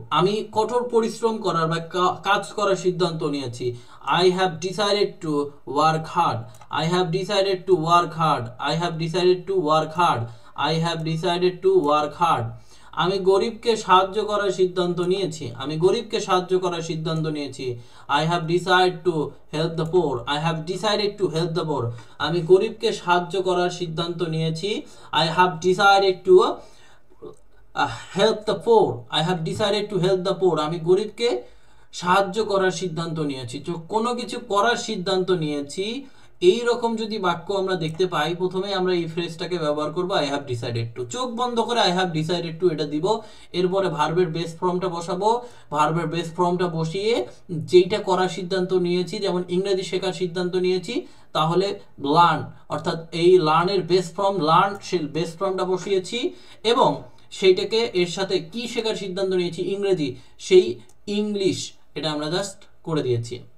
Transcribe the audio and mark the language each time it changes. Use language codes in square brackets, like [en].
[bn] আমি কঠোর পরিশ্রম করার বা কাজ করার সিদ্ধান্ত নিয়েছি। [en] I have decided to work hard. I have decided to work hard. I have decided to work hard. I have decided to work hard. [bn] আমি গরিবকে সাহায্য করার সিদ্ধান্ত নিয়েছি। আমি গরিবকে সাহায্য করার সিদ্ধান্ত নিয়েছি। [en] I have decided to help the poor. I have decided to help the poor. [bn] আমি গরিবকে সাহায্য করার সিদ্ধান্ত নিয়েছি। [en] I have decided to help the poor. I have decided to help the poor. [bn] আমি গরিবকে সাহায্য করার সিদ্ধান্ত নিয়েছি। তো কোনো কিছু করার সিদ্ধান্ত নিয়েছি, এই রকম যদি বাক্য আমরা দেখতে পাই, প্রথমে আমরা এই ফ্রেজটাকে ব্যবহার করব [en] I have decided to. [bn] চোখ বন্ধ করে [en] I have decided to [bn] এটা দিব, এরপরে ভার্বের বেস ফর্মটা বসাবো। ভার্বের বেস ফর্মটা বসিয়ে যেইটা করার সিদ্ধান্ত নিয়েছি, যেমন ইংরেজি শেখার সিদ্ধান্ত নিয়েছি, তাহলে লার্ন, অর্থাৎ এই লার্নের বেস ফর্ম লার্ন, সেই বেস ফর্মটা বসিয়েছি এবং সেইটাকে এর সাথে কি শেখার সিদ্ধান্ত নিয়েছি, ইংরেজি, সেই ইংলিশ এটা আমরা জাস্ট করে দিয়েছি।